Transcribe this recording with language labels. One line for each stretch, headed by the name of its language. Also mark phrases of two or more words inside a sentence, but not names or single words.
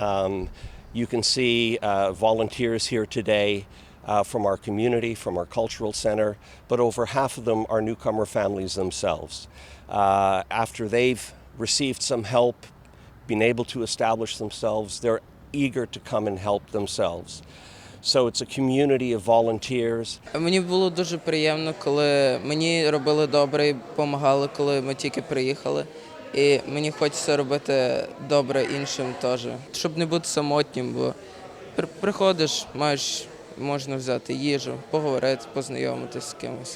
English: You can see volunteers here today from our community, from our cultural center, but over half of them are newcomer families themselves. After they've received some help, been able to establish themselves, they're eager to come and help themselves. So it's a community of volunteers.
Ukrainian: Мені було дуже приємно, коли мені робили добре і допомагали, коли ми тільки приїхали. І мені хочеться робити добре іншим теж, щоб не бути самотнім, бо приходиш, можна взяти їжу, поговорити, познайомитися з кимось.